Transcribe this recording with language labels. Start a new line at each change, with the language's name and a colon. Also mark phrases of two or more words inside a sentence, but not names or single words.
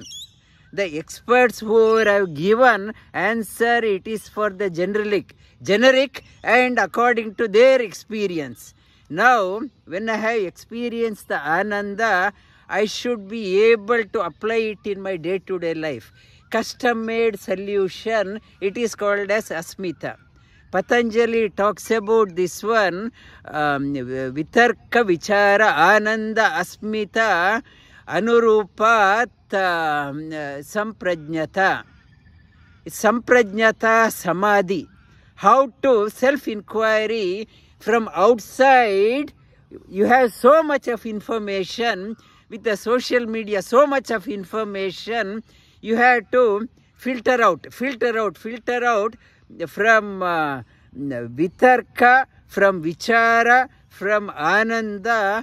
English: The experts who have given answer, it is for the generic and according to their experience. Now, when I have experienced the ananda, I should be able to apply it in my day-to-day life. Custom-made solution, it is called as asmita. Patanjali talks about this one,
Sanskrit: vitarka vichara ananda asmita anurupat samprajnata. Samprajnata samadhi.
English: How to self-inquiry from outside. You have so much of information with the social media, so much of information. You have to filter out from vitarka, from vichara, from ananda.